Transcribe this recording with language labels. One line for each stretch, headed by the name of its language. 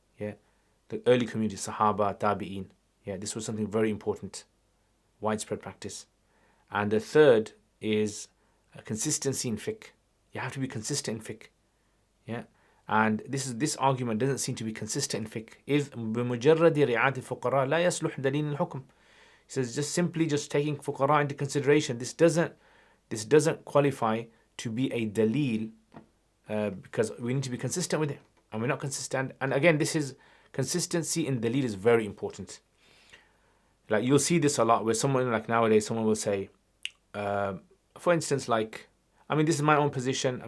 English: Yeah, the early community, Sahaba, Tabi'in. Yeah, this was something very important, widespread practice. And the third is consistency in fiqh. You have to be consistent in fiqh. Yeah. And this argument doesn't seem to be consistent in fiqh.
Arabic: إذ بمجرد رعاية الفقراء لا يصلح دليل الحكم.
English: He says just taking fuqara into consideration. This doesn't qualify to be a dalil because we need to be consistent with it, and we're not consistent. And again, this is consistency in dalil is very important. Like you'll see this a lot where someone, like nowadays, someone will say, for instance, like, I mean, this is my own position.